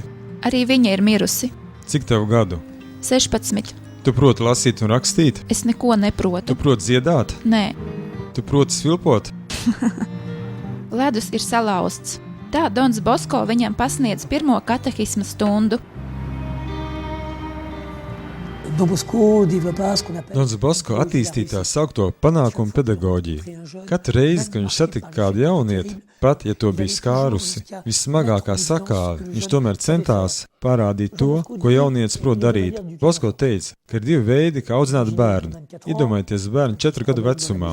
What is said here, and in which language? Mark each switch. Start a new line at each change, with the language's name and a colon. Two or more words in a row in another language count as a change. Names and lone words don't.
Latvian: Arī viņa ir mirusi. Cik tev gadu? 16. Tu proti lasīt un rakstīt? Es neko Tu neprotu. proti dziedāt? Nē, Tu proti svilpot? ledus ir salauzts. Tā Dons Bosko viņam pasniedz pirmo katehisma stundu.
French: Don Bosco développa ce qu'on appelle
Latvian: Dons Bosko attīstīja tā saukto panākumu pedagoģiju. Katru reizi, kad viņš satika kādu jaunieti, pat ja to bija skārusi vissmagākā sakāve, viņš tomēr centās parādīt to, ko jaunietis prot darīt. Bosko teica, ka ir divi veidi, kā audzināt bērnu. Iedomājieties bērnu 4 gadu vecumā.